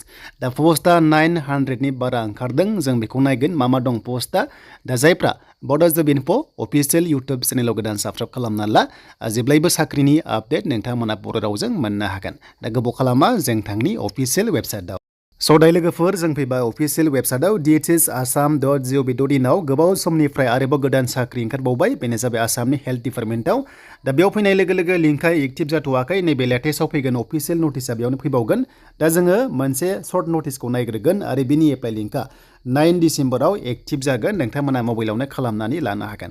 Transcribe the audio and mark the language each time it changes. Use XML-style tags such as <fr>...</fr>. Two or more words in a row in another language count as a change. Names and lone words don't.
<brx>दा पस्टआ 900 नि बारा ओंखारदों जों बेखौ नायगोन मा दं पस्टआ। दा जायफ्रा बड' जब इनफो</brx> <en>official YouTube channelआव</en> <brx>गोदान साबस्क्राइब खालामना ला जेब्लायबो साख्रिनि आपडेट नोंथांमोना बर' रावजों मोननो हागोन। दा गोबाव खालामा जों थांनि</brx> <en>official websiteआव।</en> <brx>दाय लोगोफोर जों फैबाय</brx> <en>official websiteआव</en> <brx>dhsAssam.gov.in आव गोबाव समनिफ्राय आरोबाव गोदान साख्रि ओंखारबावबाय बेनो जाबाय आसामनि</brx> <en>health departmentआव।</en> <brx>दा बेयाव फैनाय लोगो लोगो</brx> <en>linkआ active</en> <brx>जाथ'वाखै नैबे लेटेस्टआव फैगोन</brx> <en>official noticeआ</en> <brx>बेयावनो फैबावगोन। दा जोङो मोनसे</brx> <en>short noticeखौ</en> <brx>नायग्रोगोन आरो बिनि</brx> <en>apply linkआ</en> <brx>9 डिसेम्बराव एक्टिभ जागोन नोंथांमोना मबाइलावनो खालामनानै लानो हागोन।</brx>